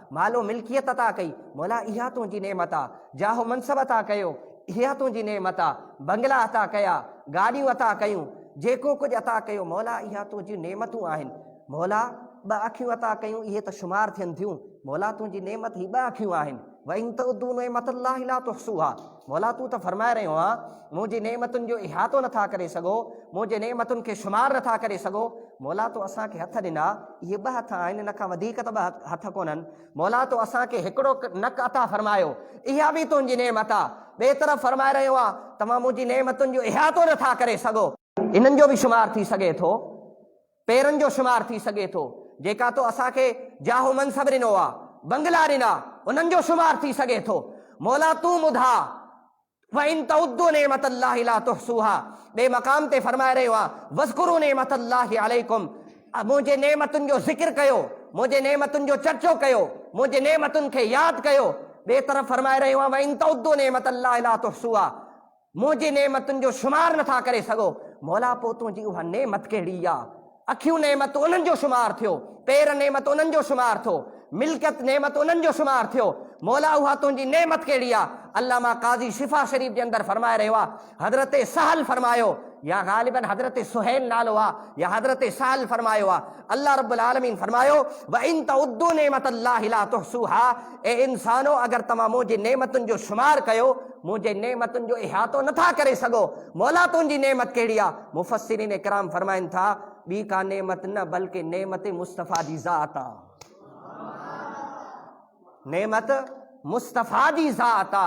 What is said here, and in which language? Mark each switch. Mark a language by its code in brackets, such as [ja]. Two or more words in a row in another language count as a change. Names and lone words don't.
[sd] मालो मिल्कियत अता कई, मौला इहा तुंहिंजी नेमत आहे। जाहो मनसब अता कयो, इहा तुंहिंजी नेमत आहे। बंगला अता कया, गाॾियूं अता कयूं, जेको कुझु अता कयो, मौला इहा तुंहिंजी नेमतूं आहिनि। मौला 2 अखियूं अता कयूं, इहे त शुमार थियनि थियूं, मौला तुंहिंजी नेमत ही 2 अखियूं आहिनि। [ar] وإن تعدوا نعمة الله لا تحصوها. [sd] मौला तू त फरमाए रहियो आहे मुंहिंजी नेमतुनि जो इहातो नथा करे सघो, मुंहिंजे नेमतुनि खे शुमार नथा करे सघो। मौला तो असांखे हथ ॾिना, इहे ॿ हथ आहिनि, इन खां वधीक त ॿ हथ कोन्हनि। मौला तो असांखे हिकिड़ो नक अता फरमायो, इहा बि तुंहिंजी नेमत आहे। ॿिए तरफ़ फरमाए रहियो आहे तव्हां मुंहिंजी नेमतुनि जो इहातो नथा करे सघो, इन्हनि जो बि शुमार थी सघे थो, पेरनि जो शुमार थी सघे थो। जेका तो असांखे जाहो मनसब ॾिनो आहे, बंगला ॾिना, उन्हनि जो शुमार थी सघे थो। मौला तूं ॿुधा [ar] وإن تعدوا نعمة الله لا تحصوها. [sd] ॿिए मक़ाम ते फरमाए रहियो आहे [ar] واذكروا نعمة الله عليكم, [sd] मुंहिंजे नेमतुनि जो ज़िक्र कयो, मुंहिंजे नेमतुनि जो चर्चो कयो, मुंहिंजे नेमतुनि खे यादि कयो। ॿिए तरफ़ फरमाए रहियो आहे [ar] وإن تعدوا نعمة الله لا تحصوها, [sd] मुंहिंजी नेमतुनि जो शुमार नथा करे सघो। मौला पोइ तुंहिंजी उहा नेमत कहिड़ी आहे? अखियूं नेमत उन्हनि जो शुमार थियो, पेर नेमत उन्हनि जो शुमार थियो, मिल्कियत नेमत उन्हनि जो शुमार थियो। मौला उहा तुंहिंजी नेमत कहिड़ी आहे? अल्लामा काज़ी शिफ़ा शरीफ़ जे अंदरि फरमाए रहियो आहे, हज़रत सहल फरमायो, या ग़ालिबन हज़रत सुहैल नालो आहे, या हज़रत सहल फरमायो आहे। [ar] الله رب العالمين [sd] फरमायो [ar] وإن تعدوا نعمة الله لا تحصوها, [sd] ए इंसानो अगर तव्हां मुंहिंजी नेमतुनि जो शुमार कयो, मुंहिंजे नेमतुनि जो इहातो नथा करे सघो। मौला तुंहिंजी नेमत कहिड़ी आहे? मुफ़स्सिरीन इकराम फरमाइनि था ॿी का नेमत न बल्कि नेमत मुस्तफ़ा जी ज़ात आहे। नेमत मुस्तफ़ा जी ज़ात आहे।